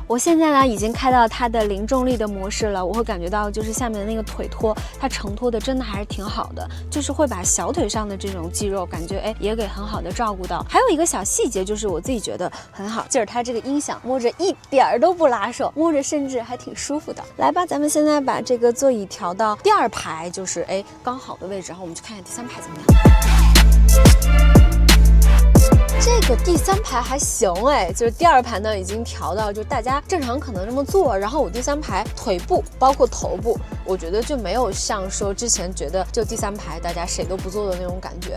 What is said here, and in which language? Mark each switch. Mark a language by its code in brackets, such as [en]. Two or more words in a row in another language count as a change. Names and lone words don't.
[zh] 我現在呢已經開到它的零重力的模式了，我會感覺到就是下面的那個腿托，它承托的真的還是挺好的，就是會把小腿上的這種肌肉感覺也給很好的照顧到。還有一個小細節就是我自己覺得很好，就是它這個音響摸着一點都不拉手，摸着甚至還挺舒服的。來吧，咱們現在把這個座椅調到第2排，就是剛好的位置，然後我們去看一下第3排怎麼樣。這個第3排還行就是第2排呢已經調到就大家正常可能這麼坐，然後我第3排腿部包括頭部，我覺得就沒有像說之前覺得就第3排大家誰都不坐的那種感覺。